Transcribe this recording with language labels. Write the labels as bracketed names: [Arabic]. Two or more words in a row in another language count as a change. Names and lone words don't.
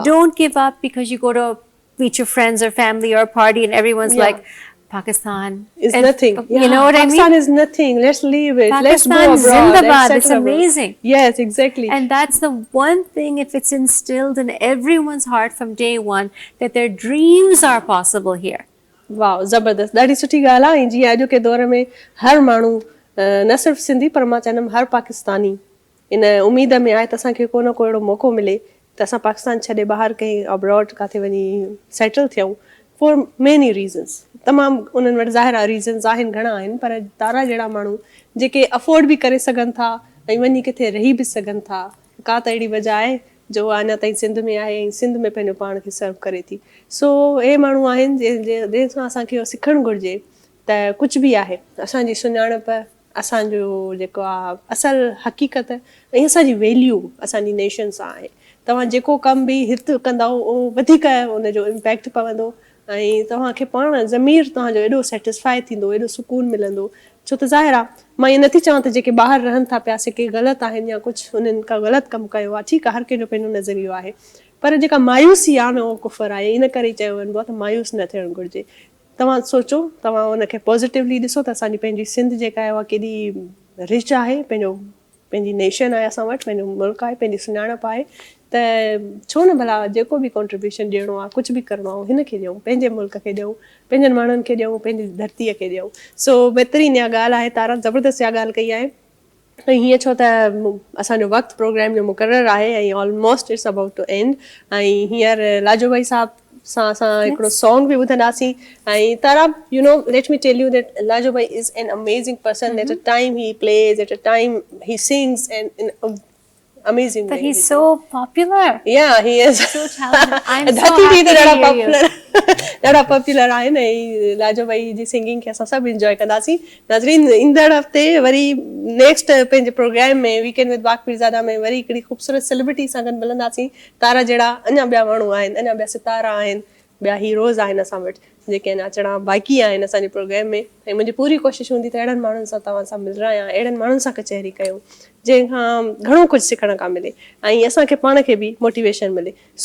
[English] Don't give up because you go to meet your friends or family or a party and everyone's like, Pakistan is nothing. You know what Pakistan I mean? is nothing. Let's leave it. Let's go Pakistan abroad. Zindabad. Let's It's settle abroad. amazing. Yes, exactly. And that's the one thing, if it's instilled in everyone's heart from day one, that their dreams are possible here. [Sindhi] واهه زبردست ڏاڍي سٺي ڳالهه آهي. جيئن اڄ ڪي دور ۾ هر ماڻهو نه صرف سنڌي پر مان چوندم هر پاڪستاني ان اميد ۾ آهي ته اسان کي ڪو نه ڪو اهڙو موقعو ملي ته اسان پاڪستان ڇڏي ٻاهر ڪهين ابراڊ ڪٿي وڃي سيٽل ٿيون [English] for many reasons. [Sindhi] तमामु उन्हनि वटि ज़ाहिर आहे रीज़न्स आहिनि, घणा आहिनि, पर तारा जहिड़ा माण्हू जेके अफोर्ड बि करे सघनि था ऐं वञी किथे रही बि सघनि था, का त अहिड़ी वजह आहे जो अञा ताईं सिंध में आहे ऐं सिंध में पंहिंजो पाण खे सर्व करे थी। सो हे माण्हू आहिनि जंहिंसां असांखे सिखणु घुरिजे त कुझु बि आहे असांजी सुञाणप, असांजो जेको आहे असल हक़ीक़त ऐं असांजी वैल्यू असांजी नेशन सां आहे। तव्हां जेको कमु बि हिते कंदव उहो वधीक उनजो इम्पैक्ट पवंदो ऐं तव्हांखे पाण ज़मीर तव्हांजो एॾो सेटिस्फाई थींदो, एॾो सुकून मिलंदो। छो त ज़ाहिर आहे मां इहे नथी चवां त जेके ॿाहिरि रहनि था पिया से के ग़लति आहिनि या कुझु उन्हनि का ग़लति कमु कयो आहे, ठीकु आहे, हर कंहिंजो पंहिंजो नज़रियो आहे, पर जेका मायूसी आहे न उहो कुफर आहे। इन करे चयो वञिबो आहे त मायूस न थियणु घुरिजे। तव्हां सोचो, तव्हां उनखे पॉज़िटिवली ॾिसो त असांजी पंहिंजी सिंध जेका आहे उहा केॾी रिच आहे, पंहिंजी नेशन आहे असां वटि, पंहिंजो मुल्क आहे, पंहिंजी सुञाणप आहे, त छो न भला जेको बि कॉन्ट्रीब्यूशन ॾियणो आहे, कुझु बि करिणो आहे हिन खे ॾियूं, पंहिंजे मुल्क खे ॾियूं, पंहिंजनि माण्हुनि खे ॾियूं, पंहिंजी धरतीअ खे ॾियूं। सो बहितरीनु इहा ॻाल्हि आहे, तारा ज़बरदस्त इहा ॻाल्हि कई आहे। ۽ هيئن ڇو ته اسان جو وقت پروگرام جو مقرر آهي ۽ [English] almost it's about to end. [Sindhi] ऐं हींअर लाजो भाई साहब सां असां हिकिड़ो सॉन्ग बि ॿुधंदासीं। [English] ۽ Tara let me tell you that Lajo Bhai is an amazing person. at a time he plays, at a time he sings and in amazing But way. he's so popular. Yeah, he is. So talented. I'm so happy to hear you. [Sindhi] ॾाढा पॉपुलर आहिनि ऐं लाजो भाई जी सिंगिंग खे असां सभु इंजॉय कंदासीं। नाज़रीन, ईंदड़ हफ़्ते वरी नेक्स्ट पंहिंजे प्रोग्राम में वीकेंड विद बाक पीरज़ादा में वरी हिकिड़ी ख़ूबसूरत सेलिब्रिटी सां गॾु मिलंदासीं। तारा जहिड़ा अञा ॿिया माण्हू आहिनि, अञा ॿिया सितारा आहिनि, ॿिया हीरोज़ आहिनि असां वटि जेके अञा अचणा बाक़ी आहिनि असांजे प्रोग्राम में। ऐं मुंहिंजी पूरी कोशिशि हूंदी त अहिड़नि माण्हुनि सां तव्हां सां मिलणा या अहिड़नि माण्हुनि सां कचहरी कयूं जंहिंखां घणो कुझु सिखण खां मिले ऐं असांखे पाण खे बि मोटिवेशन मिले।